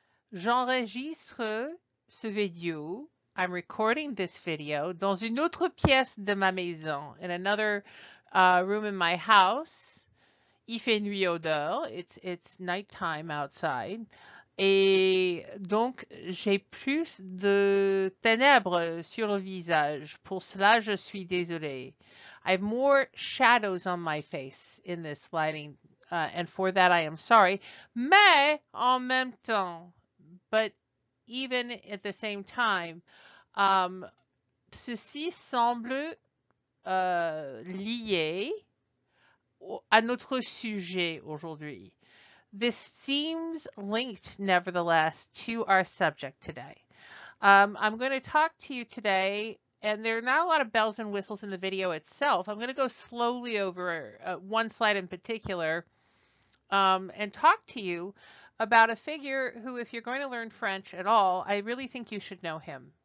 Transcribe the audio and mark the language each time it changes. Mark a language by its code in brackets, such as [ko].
[fr] J'enregistre ce vidéo. [en] I'm recording this video [fr] dans une autre pièce de ma maison, [en] in another room in my house. [fr] Il fait nuit au dehors, [en] it's nighttime outside. [fr] Et donc, j'ai plus de ténèbres sur le visage. Pour cela, je suis désolée. [en] I have more shadows on my face in this lighting, and for that I am sorry. [fr] Mais en même temps, [en] but even at the same time, [fr] ceci semble lié à notre sujet aujourd'hui. [en] This seems linked, nevertheless, to our subject today. I'm going to talk to you today, and there are not a lot of bells and whistles in the video itself. I'm going to go slowly over one slide in particular and talk to you about a figure who, if you're going to learn French at all, I really think you should know him.